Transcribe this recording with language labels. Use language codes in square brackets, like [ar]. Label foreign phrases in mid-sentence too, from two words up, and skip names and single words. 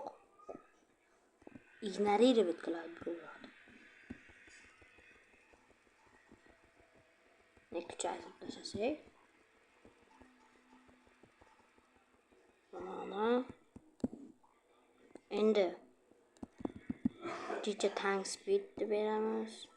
[uz] Ignorировать qiladi bu yoqda. Ne kuchaytirib tashlasak. Mana. Endi [en] teacher tank speed [uz] deb beramiz.